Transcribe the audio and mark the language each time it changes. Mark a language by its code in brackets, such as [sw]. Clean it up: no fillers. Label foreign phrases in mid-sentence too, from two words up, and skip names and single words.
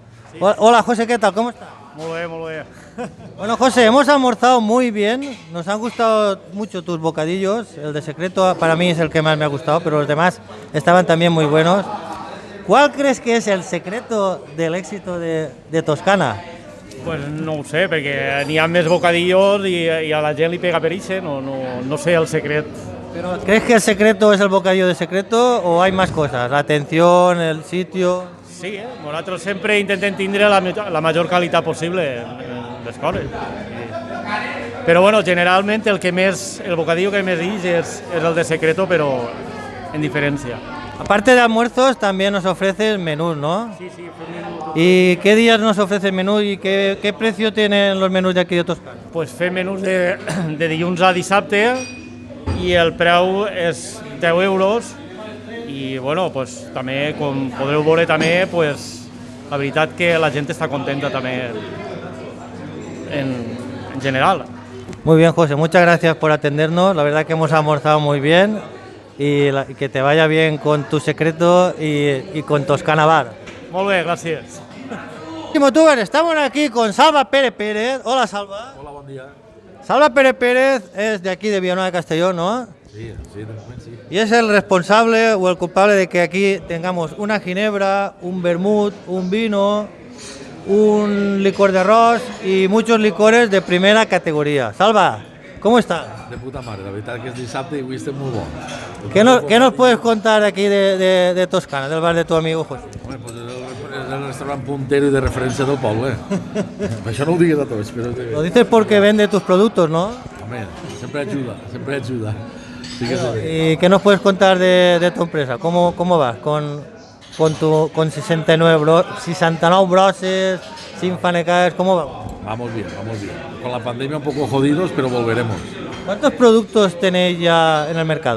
[es] Sí. Hola José, ¿qué tal? ¿Cómo estás? Muy bien. Bueno José, hemos almorzado muy bien, nos han gustado mucho tus bocadillos, el de secreto para mí es el que más me ha gustado, pero los demás estaban también muy buenos. ¿Cuál crees que es el secreto del éxito de Toscana? [ca] Pues no ho sé, perquè n'hi ha més bocadillos i a la gent li pega per ixe, no sé el secret. [es] Pero, ¿crees que el secreto es el bocadillo de secreto o hay más cosas? La atención, el sitio... [ca] Sí, nosaltres sempre intentem tindre la major qualitat possible en les coses. Però bueno, generalment el bocadillo que més ix és el de secreto, però en diferència. [es] Aparte de almuerzos, también nos ofreces menús, ¿no? Sí. ¿Y qué días nos ofrece el menú y qué precio tienen los menús de aquí de Toscana? [ca] Pues fem menús de dilluns a dissabte i el preu és 10 euros i bueno, pues, també, com podreu veure també, pues, la veritat que la gent està contenta també en general. [es] Muy bien, José, muchas gracias por atendernos, la verdad que hemos almorzado muy bien y que te vaya bien con tu secreto y con Toscana Bar. [ca] Molt bé, gràcies. [es] Chimotubers, estamos aquí con Salva Pérez Pérez. Hola Salva. [ca] Hola, bon dia. [es] Salva Pérez Pérez es de aquí de Villanueva de Castellón, ¿no? Sí, de moment sí. Y es el responsable o el culpable de que aquí tengamos una ginebra, un vermut, un vino, un licor de arroz y muchos licores de primera categoría. Salva, ¿cómo estás? [ca] De puta mare, la veritat que és dissabte i avui estem molt bons. [es] ¿Qué nos puedes contar aquí de Toscana, del bar de tu amigo José? Home, pues el restaurant puntero y de referencia [ca] del poble. Això no ho digues a tots, però... [es] Lo dices porque vende tus productos, ¿no? [ca] Home, sempre ajuda, sempre ajuda. [es] Sí que sí. ¿Y qué nos puedes contar de tu empresa? ¿Cómo vas con 69 broses, sin fanecaes? ¿Cómo va? Vamos bien, vamos bien. Con la pandemia un poco jodidos, pero volveremos. ¿Cuántos productos tenéis ya en el mercado?